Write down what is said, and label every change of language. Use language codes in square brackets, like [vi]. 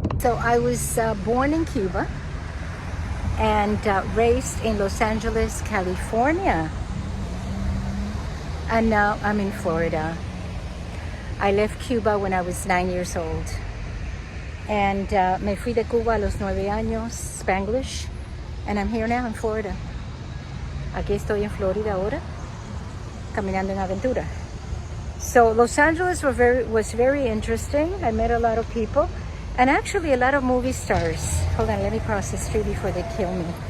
[en] So I was born in Cuba and raised in Los Angeles, California. And now I'm in Florida. I left Cuba when I was 9 years old. [es] And me fui de Cuba a los 9 años, Spanglish. [en] And I'm here now in Florida. [es] Aquí estoy en Florida ahora, caminando en Aventura. [en] So Los Angeles was very interesting. I met a lot of people. And actually a lot of movie stars. Hold on, let me cross the street before they kill me.